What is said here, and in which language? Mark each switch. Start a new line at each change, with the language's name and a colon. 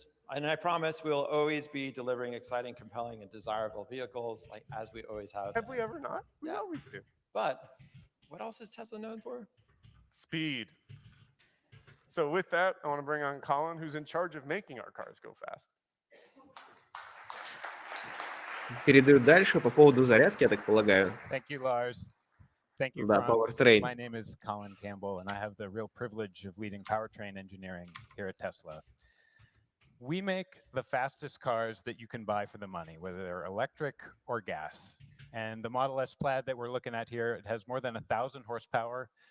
English: And I promise we'll always be delivering exciting, compelling, and desirable vehicles, like as we always have. Have we ever not? We Yeah. always do. But what else is Tesla known for? Speed. So with that, I want to bring on Colin, who's in charge of making our cars go fast.
Russian: Передают дальше по поводу зарядки, я так полагаю.
English: Thank you, Lars. Thank you,
Russian: Да,
English: Franz. Powertrain. My name is Colin Campbell, and I have the real privilege of leading powertrain engineering here at Tesla. We make the fastest cars that you can buy for the money, whether they're electric or gas. And the Model S Plaid that we're looking at here, it has more than 1,000 horsepower.